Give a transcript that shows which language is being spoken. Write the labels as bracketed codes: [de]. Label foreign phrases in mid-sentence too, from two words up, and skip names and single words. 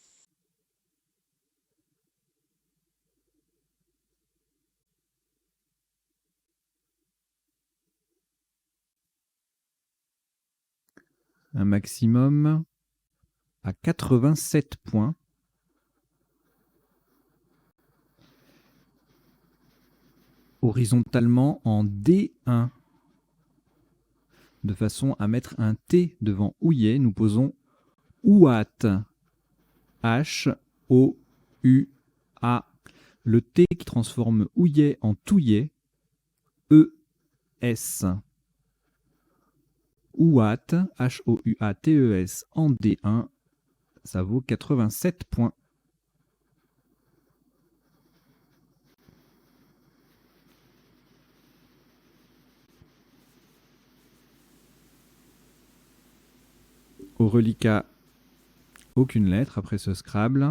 [fr] Un maximum à 87 points. Horizontalement en D1. De façon à mettre un T devant Houillet, nous posons Ouat. H-O-U-A. Le T qui transforme Houillet en Touillet. E-S. Ouat, H-O-U-A-T-E-S en D1. Ça vaut 87 points. Au reliquat, aucune lettre après ce Scrabble.